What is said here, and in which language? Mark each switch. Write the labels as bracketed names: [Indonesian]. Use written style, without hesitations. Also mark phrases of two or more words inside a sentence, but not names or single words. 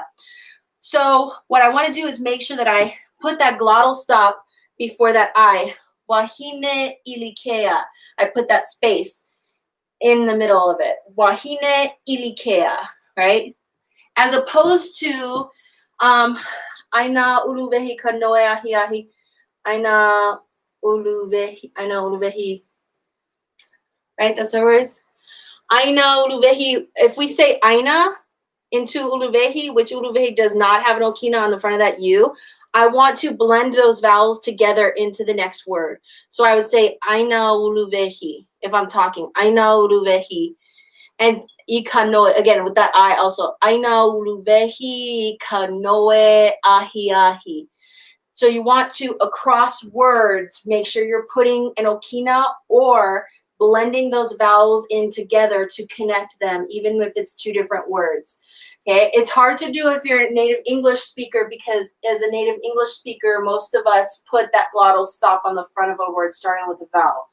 [English] So what I want to do is make sure that I put that glottal stop before that I. [Hawaiian] Wahine ilikea. [English] I put that space in the middle of it. [Hawaiian] Wahine ilikea, [English] right? As opposed to [Hawaiian] ʻaina uluwehi kanoe ahiahi. ʻaina uluwehi. [English] Right? That's the words. [Hawaiian] ʻaina uluwehi. [English] If we say ʻaina into uluwehi, which uluwehi does not have an okina on the front of that U, I want to blend those vowels together into the next word. So I would say [Hawaiian] ʻaina uluwehi [English] if I'm talking. [Hawaiian] ʻaina uluwehi. [English] And ikanoe, again, with that I also. [Hawaiian] ʻaina uluwehi kanoe ahiahi. [English] So you want to, across words, make sure you're putting an okina or blending those vowels in together to connect them, even if it's two different words. Okay, it's hard to do if you're a native English speaker because as a native English speaker, most of us put that glottal stop on the front of a word starting with a vowel.